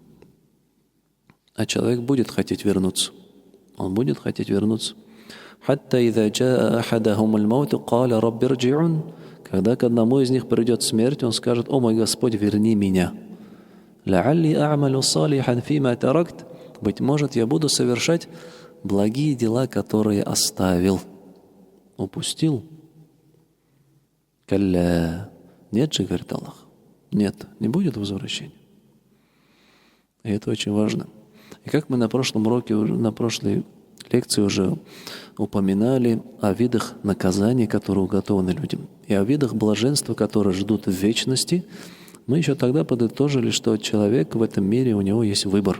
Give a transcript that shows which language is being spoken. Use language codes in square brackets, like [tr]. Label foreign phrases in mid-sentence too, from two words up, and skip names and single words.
[ru] А человек будет хотеть вернуться. Он будет хотеть вернуться. [ar] حتى إذا جاء أحدهم الموت قال رب ارجعون. [ru] Когда к одному из них придет смерть, он скажет: «О мой Господь, верни меня». [ar] لعلي أعمل صالحا فيما تركت. [ru] Быть может, я буду совершать благие дела, которые оставил, упустил. Калля. Нет же, говорит Аллах. Нет, не будет возвращения. И это очень важно. И как мы на прошлом уроке, на прошлой лекции уже упоминали о видах наказаний, которые уготованы людям, и о видах блаженства, которые ждут в вечности, мы еще тогда подытожили, что человек в этом мире, у него есть выбор.